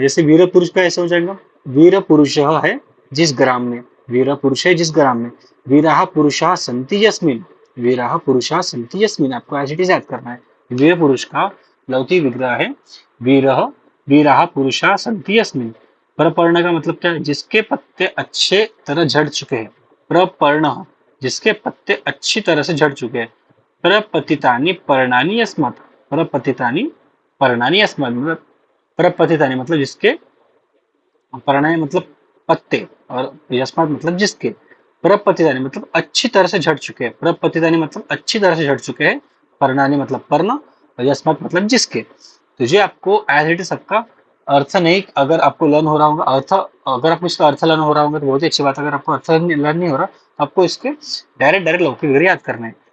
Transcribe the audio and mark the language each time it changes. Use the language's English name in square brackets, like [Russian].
[Hindi] जैसे वीर पुरुष का ऐसा हो जाएगा, वीर पुरुष है जिस ग्राम में, वीर पुरुष है जिस ग्राम में, [Sanskrit] वीराः पुरुषाः सन्ति यस्मिन्, [Hindi] वीराः पुरुषाः सन्ति यस्मिन्, आपको [English] as it is [Hindi] याद करना है। वीर पुरुष का लौकिक विग्रह है वीरः, [Sanskrit] वीराः पुरुषाः सन्ति यस्मिन्। [Hindi] प्रपर्ण का मतलब क्या है, जिसके पत्ते अच्छे तरह झड़ चुके हैं, प्रपर्ण, जिसके पत्ते अच्छी तरह से झड़ चुके हैं। [Sanskrit] प्रपतितानि पर्णानि यस्मात्, [Hindi] प्रपतितानि पर्णानि यस्मात् मतलब प्रपतितानि मतलब जिसके, पर्णानि मतलब पत्ते, और यस्मात् मतलब जिसके। प्रपतितानि मतलब अच्छी तरह से झड़ चुके हैं, प्रपतितानि मतलब अच्छी तरह से झड़ चुके हैं, पर्णानि मतलब पर्ण, और यस्मात् मतलब जिसके। तो ये आपको [English] as it is [Hindi] सबका अर्थ नहीं, अगर आपको लर्न हो रहा होगा अर्थ, अगर आपको इसका अर्थ लर्न हो रहा होगा तो बहुत ही अच्छी बात है। अगर आपको अर्थ लर्न नहीं हो रहा तो आपको इसके डायरेक्ट लौकिक विग्रह याद करना है।